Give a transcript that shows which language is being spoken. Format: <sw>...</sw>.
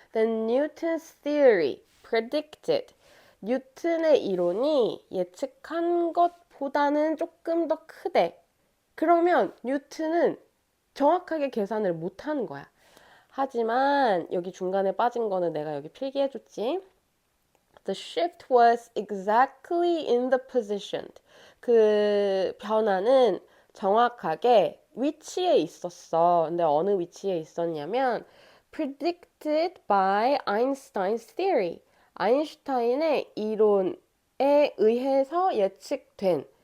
<en>Then Newton's theory predicted.</en> <ko>뉴턴의 이론이 예측한 것보다는 조금 더 크대. 그러면 뉴턴은 정확하게 계산을 못하는 거야. 하지만 여기 중간에 빠진 거는 내가 여기 필기해줬지.</ko> <en>The shift was exactly in the position.</en> <ko>그 변화는 정확하게 위치에 있었어. 근데 어느 위치에 있었냐면</ko> <en>predicted by Einstein's theory.</en> <ko>아인슈타인의 이론에 의해서 예측된.</ko>